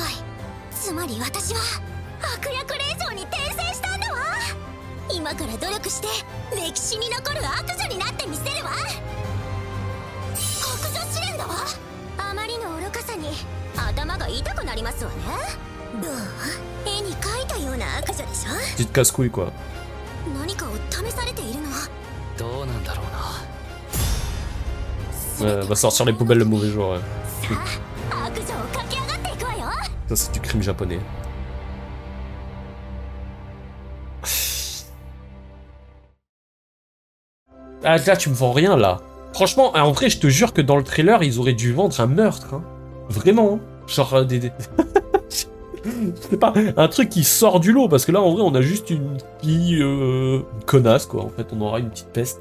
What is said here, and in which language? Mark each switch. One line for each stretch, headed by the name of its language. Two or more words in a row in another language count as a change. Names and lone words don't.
Japanese: つまり私は悪役令嬢に転生したんだわ。今から努力して歴史に残る悪女になってみせるわ。白状試練だわ。あまりの愚かさに頭が痛くなりますわね。どう？絵に描いたような悪女でしょ。
French: Petite casse-couille quoi.
Japanese: 何かを試されているの。どうなんだろうな。
French: Va sortir les poubelles le mauvais jour, ouais.
Japanese: 悪女を駆け上がっていくわよ。
French: Ça c'est du crime japonais. Ah là tu me vends rien là. Franchement, en vrai je te jure que dans le trailer ils auraient dû vendre un meurtre, hein. Vraiment, hein. Genre des... C'est pas un truc qui sort du lot, parce que là en vrai on a juste une fille connasse quoi, en fait on aura une petite peste.